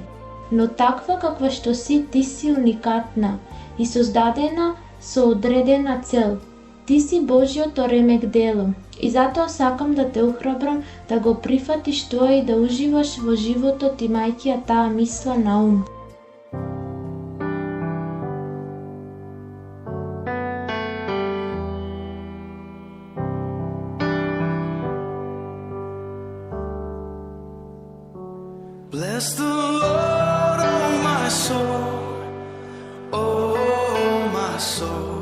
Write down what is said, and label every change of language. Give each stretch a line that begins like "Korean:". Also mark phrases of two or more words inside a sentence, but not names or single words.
Macedonian: Но таква каква што си, ти си уникатна и создадена со одредена цел. Ти си Божјото ремек дело и затоа сакам да те охрабрам да го прифатиш тоа и да уживаш во животот имајќи ја таа мисла на ум.
English: Bless the Lord, oh my soul, oh my soul.